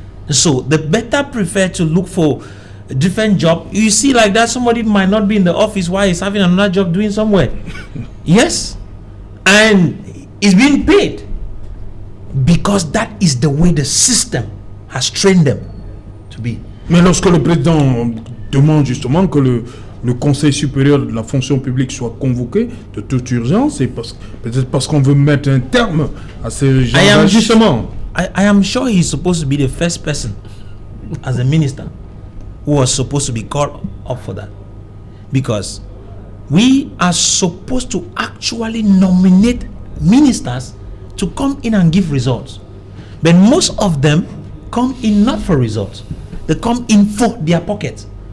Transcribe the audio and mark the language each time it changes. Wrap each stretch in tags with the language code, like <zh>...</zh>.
<en>So the better prefer to look for a different job. You see like that, somebody might not be in the office while he's having another job doing somewhere. Yes. And is being paid. Because that is the way the system has trained them to be.</en> <fr>Mais lorsque le président demande justement que le Conseil supérieur de la fonction publique soit convoqué de toute urgence, c'est peut-être parce qu'on veut mettre un terme à ces gens d'agissement.</fr> <en>I am sure he's supposed to be the first person as a minister who was supposed to be called up for that. Because we are supposed to actually nominate ministers to come in and give results. But most of them come in not for results. They come in for their pockets.</en>